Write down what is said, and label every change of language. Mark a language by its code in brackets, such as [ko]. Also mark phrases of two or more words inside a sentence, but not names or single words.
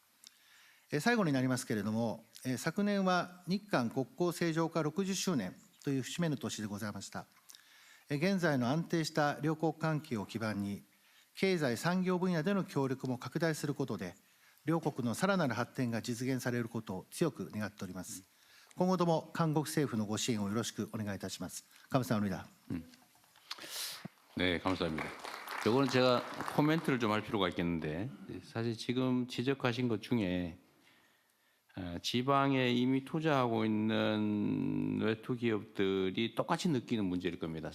[ja] 最後になりますけれども、昨年は日韓国交正常化60周年という節目の年でございました。現在の安定した両国関係を基盤に、経済産業分野での協力も拡大することで、両国のさらなる発展が実現されることを強く願っております。今後とも韓国政府のご支援をよろしくお願いいたします。감사합니다. [ko] 네, 감사합니다. 저거는 제가 코멘트를 좀 할 필요가 있겠는데, 사실 지금 지적하신 것 중에 지방에 이미 투자하고 있는 외투 기업들이 똑같이 느끼는 문제일 겁니다.